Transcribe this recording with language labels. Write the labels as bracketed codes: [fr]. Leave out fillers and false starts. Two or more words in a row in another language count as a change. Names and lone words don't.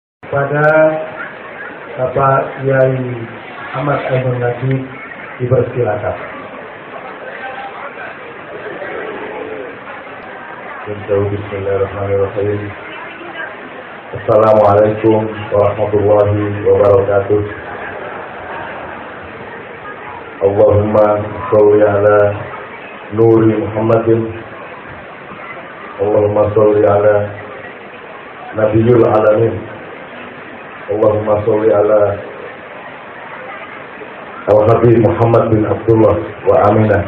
[id] kepada Bapak Kiai Ahmad Ainun Najib dipersilakan. [ar] بسم الله الرحمن الرحيم. السلام عليكم ورحمة الله وبركاته. اللهم صل على نور محمد. اللهم صل على نبي العالمين. اللهم صل على الحبيب محمد بن عبد الله وآمنة.